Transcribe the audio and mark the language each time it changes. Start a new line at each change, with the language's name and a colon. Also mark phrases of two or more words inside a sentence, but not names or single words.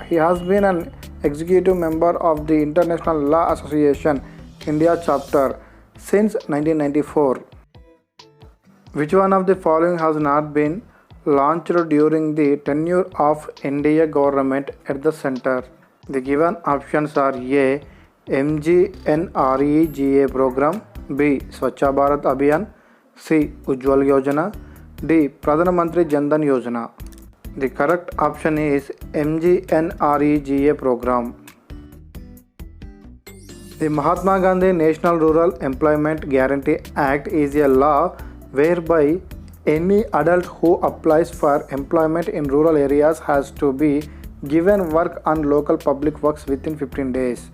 English: He has been an executive member of the International Law Association India chapter since 1994. Which one of the following has not been launched during the tenure of NDA government at the center? The given options are A. MGNREGA program, B. Swachha Bharat Abhiyan, C. Ujjwal Yojana, D. Pradhan Mantri Jan Dhan Yojana. The correct option is MGNREGA program. The Mahatma Gandhi National Rural Employment Guarantee Act is a law whereby any adult who applies for employment in rural areas has to be given work on local public works within 15 days.